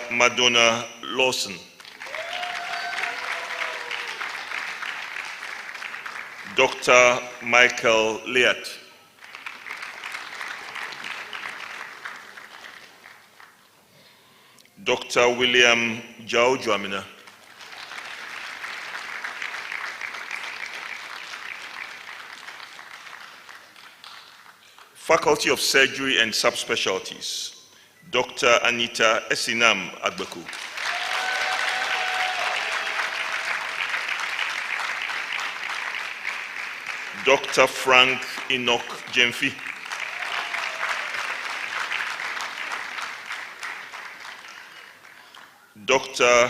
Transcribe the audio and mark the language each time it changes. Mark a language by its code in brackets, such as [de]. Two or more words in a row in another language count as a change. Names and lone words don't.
[en] Madonna Lawson. Dr. Michael Leat. Dr. William Jao Juamina. Faculty of Surgery and Subspecialties, Dr. Anita Esinam Agbeku. Dr. Frank Enoch Jemfi. Dr.